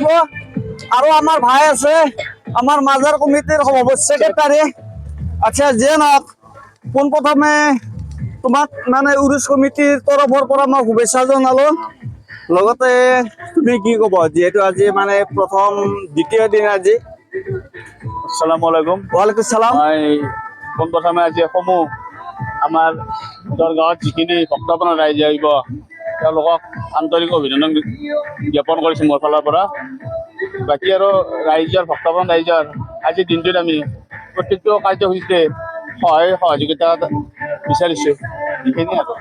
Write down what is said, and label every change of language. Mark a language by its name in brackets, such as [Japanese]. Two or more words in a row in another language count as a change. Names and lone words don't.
[Assamese] আৰু আমাৰ ভাই আছে, আমাৰ মাজাৰ কমিটিৰ সভাপতি ছেক্ৰেটাৰী। আচ্ছা, যিয়ে নহওক পোনপ্ৰথমে তোমাক মানে উৰুছ কমিটিৰ তৰফৰ পৰা মই শুভেচ্ছা জনালো। লগতে তুমি কি ক'ব, যিহেতু আজি মানে প্ৰথম দ্বিতীয় দিন আজি? [Arabic] السلام عليكم. وعليكم السلام. [Assamese] মই পোনপ্ৰথমে আজি সমূহ আমাৰ গাঁৱত যিখিনি ভক্তপ্ৰাণ ৰাইজ আহিব, তেওঁলোকক আন্তৰিক অভিনন্দন জ্ঞাপন কৰিছোঁ মোৰ ফালৰ পৰা। বাকী আৰু ৰাইজৰ, ভক্তপ্ৰাণ ৰাইজৰ আজিৰ দিনটোত আমি প্ৰত্যেকটো কাৰ্যসূচীতে সহায় সহযোগিতা বিচাৰিছোঁ, এইখিনিয়ে আৰু।